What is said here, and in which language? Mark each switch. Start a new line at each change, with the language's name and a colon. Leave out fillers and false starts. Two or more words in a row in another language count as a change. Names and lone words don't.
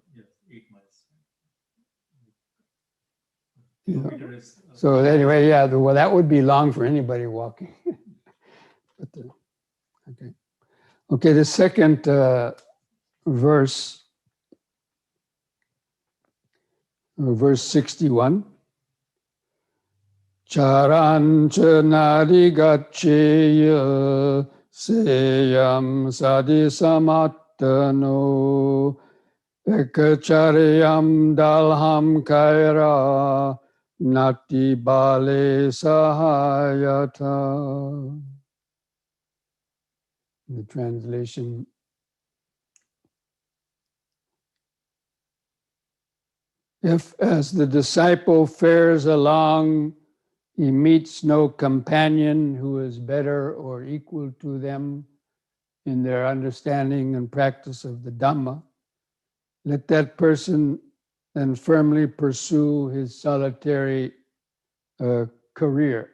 English: Yes, 8 miles. Yeah. So anyway, yeah, well, that would be long for anybody walking. But, okay, the second verse, verse 61.
Pali: Charancha narigacheya seyam sadisamattano ekacharyam dalham kaira nati bale sahayata.
English: The translation: if as the disciple fares along, he meets no companion who is better or equal to them in their understanding and practice of the Dhamma, let that person then firmly pursue his solitary career.